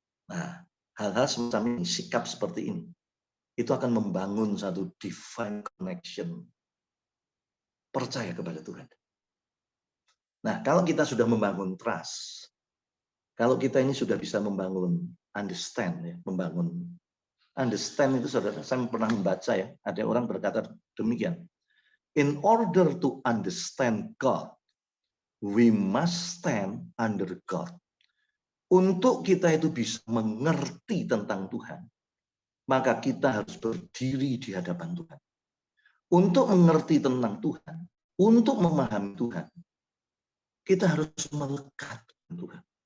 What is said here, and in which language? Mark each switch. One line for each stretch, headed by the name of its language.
Indonesian: Nah, hal-hal semacam ini, sikap seperti ini, itu akan membangun satu divine connection. Percaya kepada Tuhan. Nah, kalau kita sudah membangun trust, kalau kita ini sudah bisa membangun understand, ya, membangun understand itu, saudara, saya pernah membaca ya, ada orang berkata demikian.
English: In order to understand God, we must stand under God.
Indonesian: Untuk kita itu bisa mengerti tentang Tuhan, maka kita harus berdiri di hadapan Tuhan. Untuk mengerti tentang Tuhan, untuk memahami Tuhan, kita harus melekat dengan Tuhan.